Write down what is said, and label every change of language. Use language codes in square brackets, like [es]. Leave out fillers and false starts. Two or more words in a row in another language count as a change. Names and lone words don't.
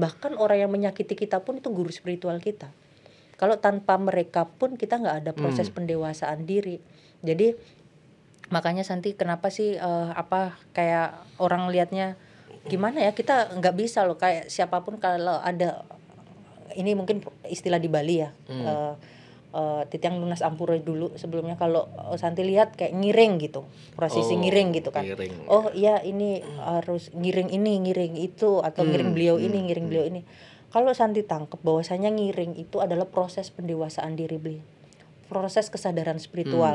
[id] Bahkan orang yang menyakiti kita pun itu guru spiritual kita. Kalau tanpa mereka pun kita nggak ada proses pendewasaan diri. Jadi makanya Santi kenapa sih kayak orang lihatnya gimana ya, kita nggak bisa loh kayak siapapun kalau ada ini mungkin istilah di Bali ya. [ban] Titiang lunas ampura [id] dulu sebelumnya kalau Santi lihat kayak ngiring gitu, prosesi ngiring gitu kan. Ngiring. Oh iya ini harus ngiring ini, ngiring itu atau ngiring beliau ini, ngiring beliau ini. Kalau Santi tangkep bahwasanya ngiring itu adalah proses pendewasaan diri beliau, proses kesadaran spiritual.